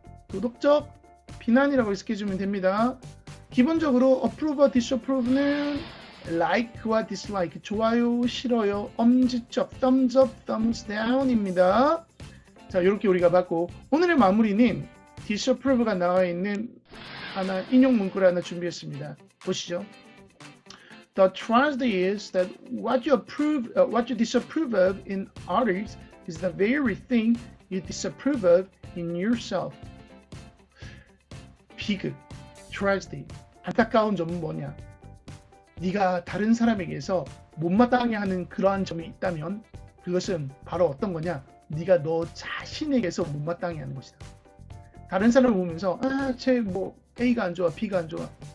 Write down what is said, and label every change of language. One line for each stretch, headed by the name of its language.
Korean: 도덕적 비난이라고 해석해주면 됩니다. 기본적으로 approve와 disapprove는 like와 dislike, 좋아요, 싫어요, 엄지척, thumbs up, thumbs down입니다. 자, 이렇게 우리가 봤고, 오늘의 마무리는 disapprove가 나와 있는 하나 인용 문구를 하나 준비했습니다. 보시죠.
English: The tragedy is that what you disapprove of in others is the very thing you disapprove of in yourself.
Korean: 비극, tragedy, 안타까운 점은 뭐냐? 네가 다른 사람에게서 못마땅해 하는 그러한 점이 있다면 그것은 바로 어떤 거냐? 네가 너 자신에게서 못마땅해 하는 것이다. 다른 사람을 보면서 쟤 뭐 A가 안 좋아, B가 안 좋아.